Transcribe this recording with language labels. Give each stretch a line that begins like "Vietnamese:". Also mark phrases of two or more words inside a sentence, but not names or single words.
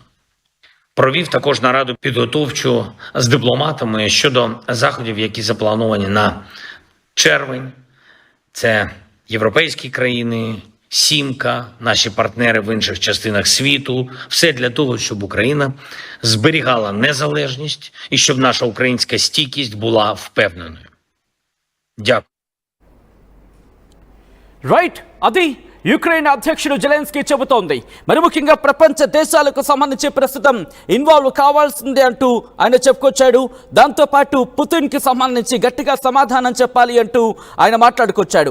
Ukrainian: Провів також нараду підготовчу з дипломатами щодо заходів, які заплановані на червень. Це європейські країни, Сімка, наші партнери в інших частинах світу. Все для того, щоб Україна зберігала незалежність і щоб наша українська стійкість була впевненою. Дякую.
Telugu: రైట్, అది యుక్రెయిన్ అధ్యక్షుడు జెలెన్స్కీ చెబుతోంది. మరి ముఖ్యంగా ప్రపంచ దేశాలకు సంబంధించి ప్రస్తుతం ఇన్వాల్వ్ కావాల్సిందే అంటూ ఆయన చెప్పుకొచ్చాడు. దాంతోపాటు పుతిన్కి సంబంధించి గట్టిగా సమాధానం చెప్పాలి అంటూ ఆయన మాట్లాడుకొచ్చాడు.